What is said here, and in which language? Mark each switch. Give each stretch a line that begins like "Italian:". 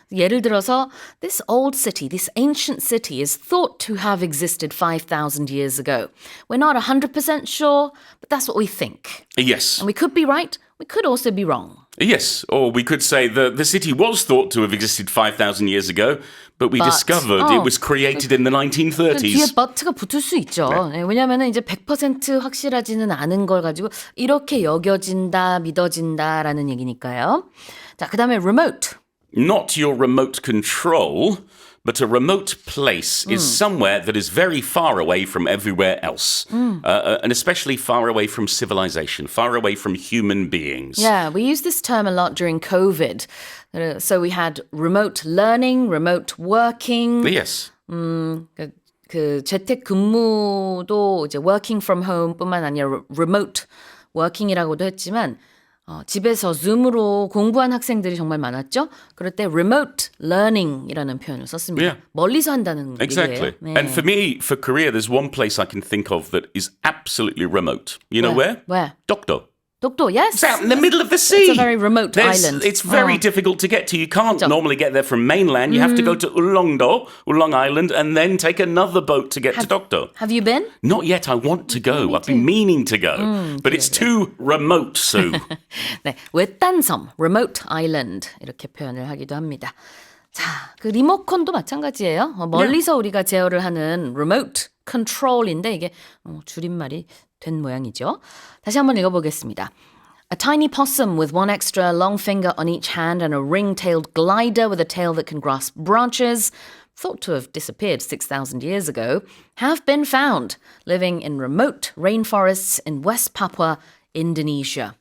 Korean: 예를 들어서
English: this old city, this ancient city is thought to have existed 5,000 years ago. We're not 100% sure, but that's what we think. Yes. And we could be right, we could also be wrong. Yes, or we could say the city was thought to have existed 5,000 years ago, but we discovered it was created in the 1930s.
Korean: 뒤에 but가 붙을 수 있죠. 네, 왜냐하면 이제 100% 확실하지는 않은 걸 가지고 이렇게 여겨진다, 믿어진다라는 얘기니까요. 자, 그다음에 remote.
English: Not your remote control, but a remote place is somewhere that is very far away from everywhere else, and especially far away from civilization, far away from human beings. Yeah, we use this term a lot during COVID. So we had remote learning, remote working. Yes.
Korean: 그 재택 근무도 이제
English: working from home
Korean: 뿐만 아니라
English: remote working
Korean: 이라고도 했지만 집에서 줌으로 공부한 학생들이 정말 많았죠. 그럴 때
English: remote learning
Korean: 이라는 표현을 썼습니다.
English: Yeah.
Korean: 멀리서 한다는
English: Exactly.
Korean: 얘기예요. 네.
English: And for me, for Korea, there's one place I can think of that is absolutely remote. You know where? Where? Dokdo. 독도, yes. It's out in the middle of the sea. It's a very remote island. It's very difficult to get to. You can't normally get there from mainland. You have to go to Ulong Island, and then take another boat to get to Dokdo. Have you been? Not yet. I want to go. I've been meaning to go. But it's too remote, Sue.
Korean: 네, 외딴섬,
English: remote island
Korean: 이렇게 표현을 하기도 합니다. 자, 그 리모컨도 마찬가지예요. 멀리서 우리가 제어를 하는
English: remote control
Korean: 인데 이게 줄임말이 된 모양이죠. 다시 한번 읽어보겠습니다.
English: A tiny possum with one extra long finger on each hand and a ring-tailed glider with a tail that can grasp branches, thought to have disappeared 6,000 years ago, have been found living in remote rainforests in West Papua, Indonesia.